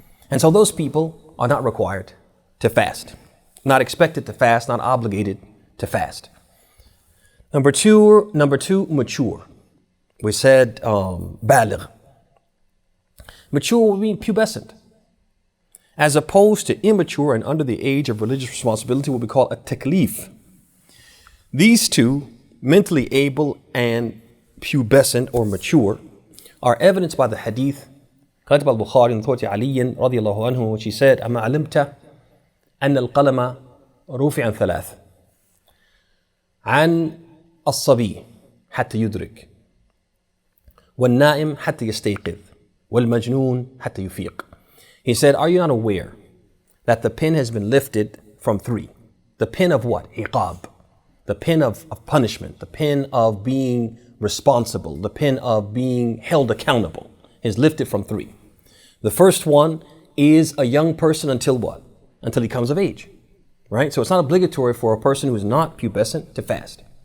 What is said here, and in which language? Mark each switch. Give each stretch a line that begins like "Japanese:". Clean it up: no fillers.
English: And so those people are not required to fast, not expected to fast, not obligated to fast. Number two, mature. We said baligh. Mature would mean pubescent, as opposed to immature and under the age of religious responsibility, what we call a taklif. These two, mentally able and pubescent or mature, are evidenced by the hadith
Arabic: قال البخاري من ثوت علي رضي الله عنه,
English: which he said,
Arabic: أما علمت أن القلم رفع عن ثلاث عن الصبي حتى يدرك والنائم حتى يستيقظ والمجنون حتى يفيق.
English: He said, are you not aware that the pen has been lifted from 3? The pen of what? Iqab. The pen of punishment. The pen of being responsible. The pen of being held accountable is lifted from 3. The first one is a young person until what? Until he comes of age. Right? So it's not obligatory for a person who is not pubescent to fast.